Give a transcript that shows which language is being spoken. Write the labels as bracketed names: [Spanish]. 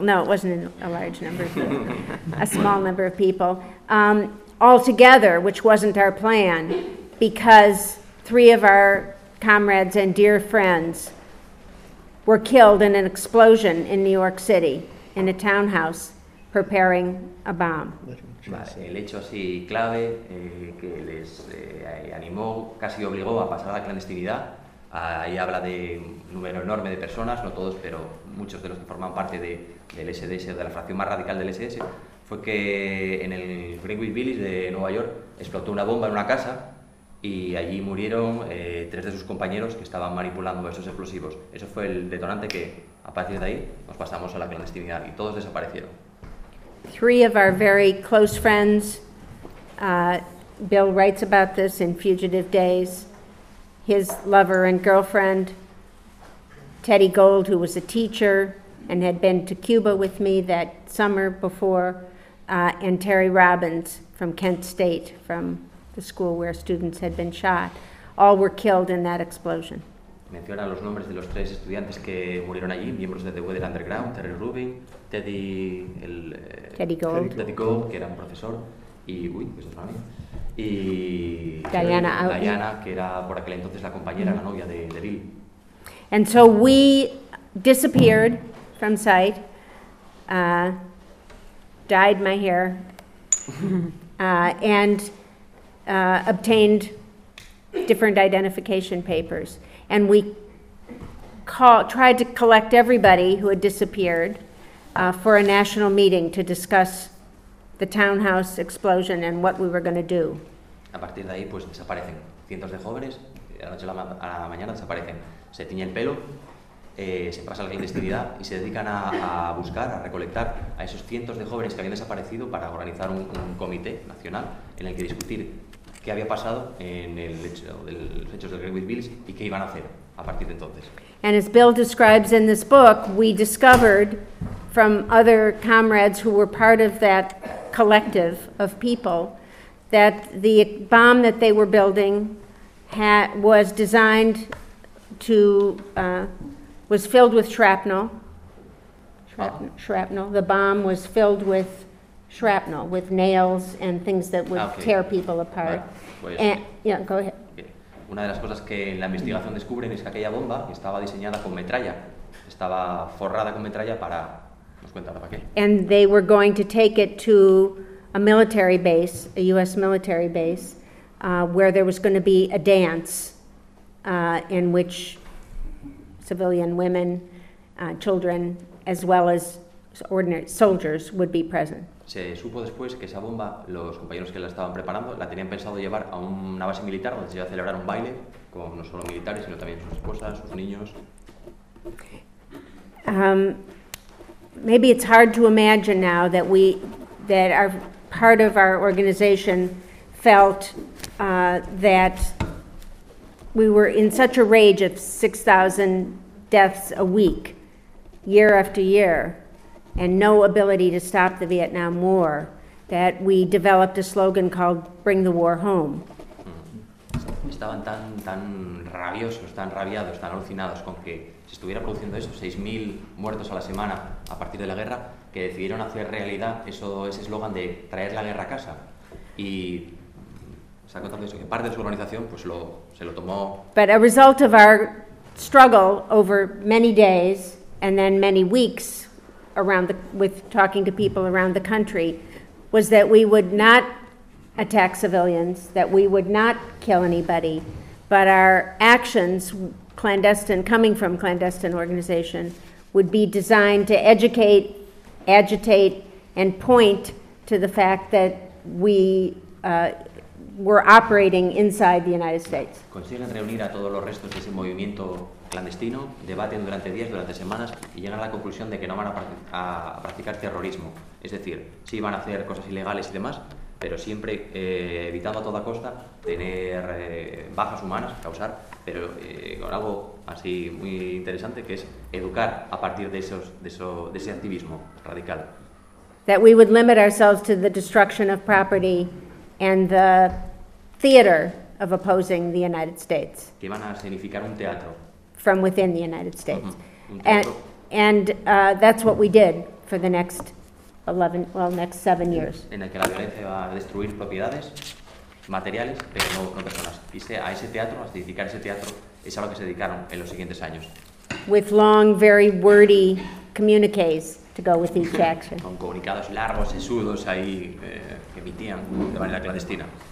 [English] No, it wasn't a large number of people. A small number of people. All together, which wasn't our plan, because three of our comrades and dear friends were killed in an explosion in New York City in a townhouse preparing a bomb. [Spanish] Vale, el hecho así clave que les animó, casi obligó a pasar a la clandestinidad. Ahí habla de un número enorme de personas, no todos, pero muchos de los que forman parte del SDS, de la fracción más radical del SDS, fue que en el Greenwich Village de Nueva York explotó una bomba en una casa y allí murieron tres de sus compañeros que estaban manipulando esos explosivos. Eso fue el detonante que, a partir de ahí, nos pasamos a la clandestinidad y todos desaparecieron. [English] Three of our very close friends, Bill writes about this in Fugitive Days, his lover and girlfriend, Teddy Gold, who was a teacher and had been to Cuba with me that summer before, and Terry Robbins from Kent State, from the school where students had been shot, all were killed in that explosion. [Spanish] Menciona los nombres de los tres estudiantes que murieron allí, miembros de The Weather Underground, Terry Rubin, Teddy Gold, que era un profesor, y eso es una amiga. Y Diana, que era por aquel entonces la compañera, la novia de Bill. [English] And so we disappeared from sight, dyed my hair, and obtained different identification papers. And we tried to collect everybody who had disappeared for a national meeting to discuss the townhouse explosion and what we were going to do. [Spanish] A partir de ahí, pues desaparecen cientos de jóvenes, de la noche a la mañana desaparecen. Se tiñe el pelo, se pasa la clandestinidad y se dedican a buscar, a recolectar a esos cientos de jóvenes que habían desaparecido para organizar un comité nacional en el que discutir qué había pasado en el hecho de los hechos del Greenwich Village y qué iban a hacer a partir de entonces. [English] And as Bill describes in this book, we discovered from other comrades who were part of that collective of people that the bomb that they were building was designed to, was filled with shrapnel. Shrapnel. The bomb was filled with shrapnel, with nails and things that would tear people apart. Go ahead. Okay. [Spanish] Una de las cosas que la investigación descubren es que aquella bomba estaba diseñada con metralla. Estaba forrada con metralla para... [English] And they were going to take it to a military base, a U.S. military base, where there was going to be a dance in which civilian women, children, as well as ordinary soldiers would be present. [Spanish] Se supo después que esa bomba, los compañeros que la estaban preparando, la tenían pensado llevar a una base militar donde se iba a celebrar un baile con no solo militares, sino también sus esposas, sus niños. [English] Maybe it's hard to imagine now that we, that our part of our organization felt that we were in such a rage of 6,000 deaths a week, year after year, and no ability to stop the Vietnam War, that we developed a slogan called "Bring the War Home." [Spanish] Estaban tan rabiosos, tan rabiados, tan alucinados con que se estuviera produciendo eso, 6,000 muertos a la semana a partir de la guerra, que decidieron hacer realidad eso, ese eslogan de traer la guerra a casa. Y se ha contado eso, que parte de su organización pues se lo tomó. [English] But a result of our struggle over many days and then many weeks with talking to people around the country was that we would not attack civilians, that we would not kill anybody, but our actions, clandestine, coming from clandestine organization, would be designed to educate, agitate, and point to the fact that we were operating inside the United States. [Spanish] Consiguen reunir a todos los restos de ese movimiento clandestino, debaten durante días, durante semanas, y llegan a la conclusión de que no van a practicar terrorismo. Es decir, sí van a hacer cosas ilegales y demás, pero siempre evitando a toda costa tener bajas humanas, causar, pero con algo así muy interesante, que es educar a partir de ese activismo radical. [English] That we would limit ourselves to the destruction of property and the theater of opposing the United States. [Spanish] Que van a significar un teatro. [English] From within the United States. And that's what we did for the next 7 years. [Spanish] En el que la violencia va a destruir propiedades materiales, pero no personas. Y a ese teatro, a edificar ese teatro, es a lo que se dedicaron en los siguientes años. [English] With long, very wordy communiques to go with each action. [Spanish] Con comunicados largos, sesudos ahí que emitían de manera clandestina.